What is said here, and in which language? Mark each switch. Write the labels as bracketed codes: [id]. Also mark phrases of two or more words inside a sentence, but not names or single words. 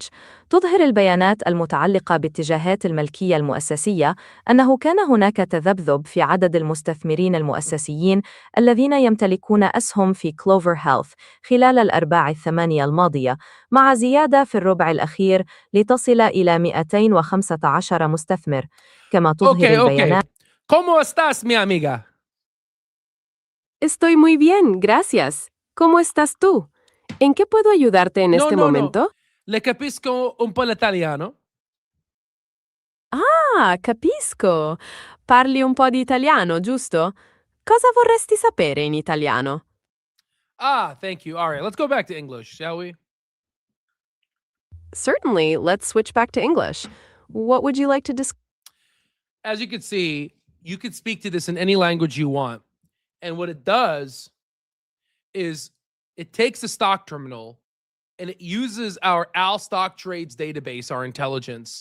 [ar] تظهر البيانات المتعلقة باتجاهات الملكية المؤسسية أنه كان هناك تذبذب في عدد المستثمرين المؤسسيين الذين يمتلكون أسهم في Clover Health خلال الأرباع الثمانية الماضية، مع زيادة في الربع الأخير لتصل إلى 215 مستثمر. كما تظهر اوكي البيانات. [es] ¿Cómo estás, mi amiga? Estoy muy bien, gracias. ¿Cómo estás tú? ¿En qué puedo ayudarte en No, este no, no. momento? [it] Le capisco un po' l'italiano. Capisco. Parli un po' di italiano, giusto? Cosa vorresti sapere in italiano? [en] Thank you. All right, let's go back to English, shall we? Certainly, let's switch back to English. What would you like to discuss? As you can see, you can speak to this in any language you want. And what it does is it takes the stock terminal and it uses our Al Stock Trades database, our intelligence.